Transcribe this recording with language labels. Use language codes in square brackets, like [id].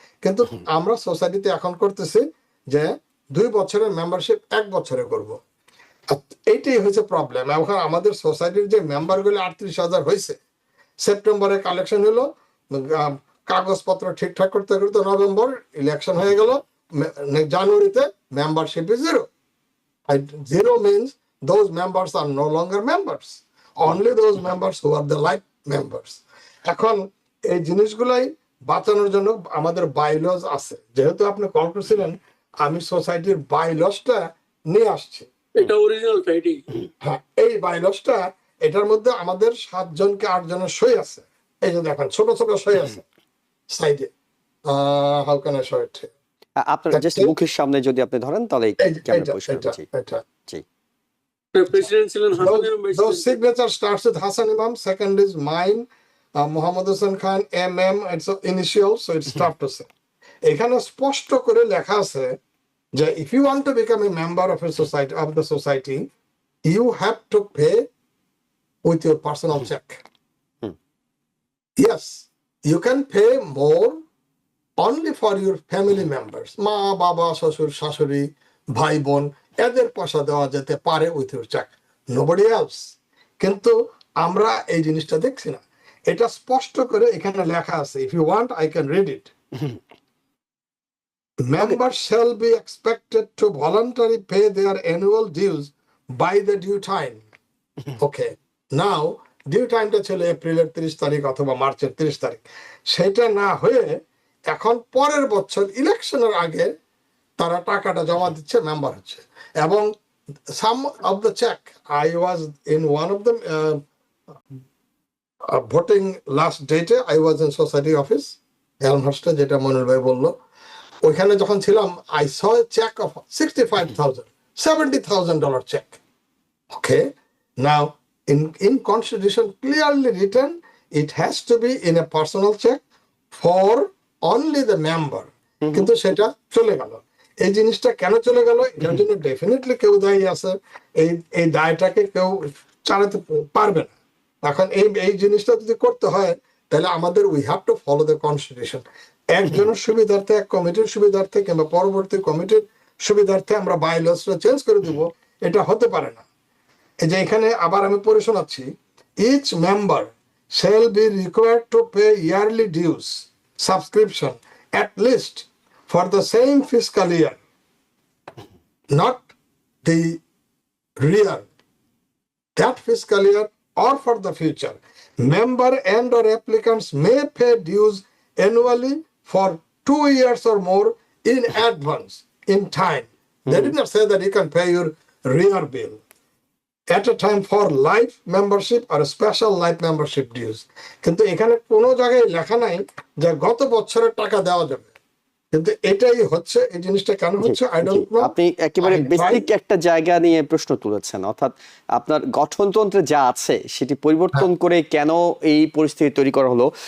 [bn] কিন্তু আমরা সোসাইটিতে এখন করতেছি যে 2 বছরের মেম্বারশিপ 1 বছরে করব। এইটাই হয়েছে প্রবলেম। এখন আমাদের সোসাইটির যে মেম্বারগুলো 38,000 হয়েছে, সেপ্টেম্বরে কালেকশন হলো, কাগজপত্র ঠিকঠাক করতে করতে নভেম্বর ইলেকশন হয়ে গেল, জানুয়ারিতে [en] Membership is 0. Zero means those members are no longer members, only those members who are the life members. [bn] এখন এই জিনিসগুলাই বাঁচানোর জন্য আমাদের বাইলজ আছে। যেহেতু আপনি কল করছিলেন, আমি সোসাইটির বাইলজটা নিয়ে আসছি। এটা অরিজিনালটা এটাই। হ্যাঁ, এই বাইলজটা, এটার মধ্যে আমাদের 7 জনকে 8 জনের সই আছে। এই যে দেখেন ছোট ছোট সই আছে সাইডে। [en] How can I show it? [bn] আপনার জাস্ট মুখের সামনে যদি আপনি ধরেন তাহলে ক্যামেরা পরিষ্কার হবে। জি, এটা জি। প্রেসিডেন্ট ছিলেন হাসান ইমাম ভাই। [en] Those signature starts with Hassan Imam, second is mine, Muhammad Hassan Khan, MM, it's initial, so it's tough to say. [bn] এখানে স্পষ্ট করে লেখা আছে যে [en] if you want to become a member of a society, of the society, you have to pay with your personal check. Yes, you can pay more only for your family members, [bn] মা বাবা শ্বশুর শাশুড়ি ভাই বোন, এদের পয়সা দেওয়া যেতে পারে [en] With your check, nobody else. [bn] কিন্তু আমরা এই জিনিসটা দেখছি না। এটা স্পষ্ট করে এখানে লেখা আছে, [en] If you want I can read it. Members shall be expected to voluntarily pay their annual dues by the due time. [bn] Okay, now due টাইমটা ছিল এপ্রিলের 30 তারিখ অথবা মার্চের 30 তারিখ। সেটা না হয়ে এখন পরের বছর ইলেকশনের আগে তারা টাকাটা জমা দিচ্ছে, মেম্বার হচ্ছে। [en] এবং some of the check, I was in one of the voting last ডেটে, I was in society office এলমহার্স্টে, [bn] যেটা মনির ভাই বললো। ওইখানে যখন ছিলাম, [en] I saw check of $65,000, $70,000 check. Okay, now in constitution clearly written it has to be in a personal check for only the member, [bn] কিন্তু সেটা চলে গেল। এই জিনিসটা কেন চলে গেল, এটার জন্য ডেফিনেটলি কেউ দায়ী আছে। এই দায়টাকে কেউ চালাতে পারবে না। এখন এই জিনিসটা যদি করতে হয়, তাহলে আমাদের [en] We have to follow the constitution. [bn] একজনের সুবিধার্থে, এক কমিটির সুবিধার্থে কিংবা পরবর্তী কমিটির সুবিধার্থে আমরা বাইলসটা চেঞ্জ করে দিব, এটা হতে পারে না। এই যে এখানে আবার আমি পড়ে শোনাচ্ছি, [en] Each member shall be required to pay yearly dues subscription at least for the same fiscal year, not the rear, that fiscal year or for the future. Member and or applicants may pay dues annually for 2 years or more in advance, in time. They did not say that you can pay your rear bill at a time for life membership or special life membership dues. [bn] কিন্তু এখানে কোনো জায়গায় লেখা নাই যে গত বছরের টাকা দেওয়া যাবে। কিন্তু এটাই হচ্ছে, এই জিনিসটা কেন হচ্ছে [en] I don't know. [bn] আপনি একেবারে বেসিক একটা জায়গা নিয়ে প্রশ্ন তুলেছেন, অর্থাৎ আপনার গঠনতন্ত্রে যা আছে সেটি পরিবর্তন করে কেন এই পরিস্থিতি তৈরি করা হলো।